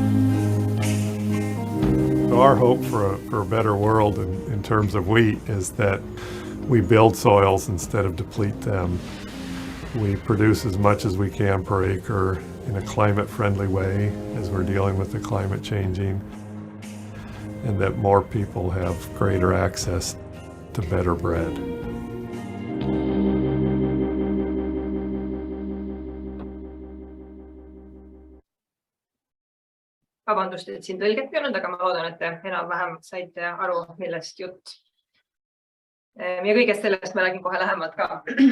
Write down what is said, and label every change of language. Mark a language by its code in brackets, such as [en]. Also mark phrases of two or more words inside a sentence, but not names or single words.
[en] So our hope for a better world in terms of wheat is that we build soils instead of deplete them. We produce as much as we can per acre in a climate-friendly way as we're dealing with the climate changing, and that more people have greater access to better bread. [et] Vabandust, et siin tõlget ei olnud, aga ma loodan, et te enam-vähem saite aru, millest jutt. Ja kõigest sellest ma räägin kohe lähemalt ka.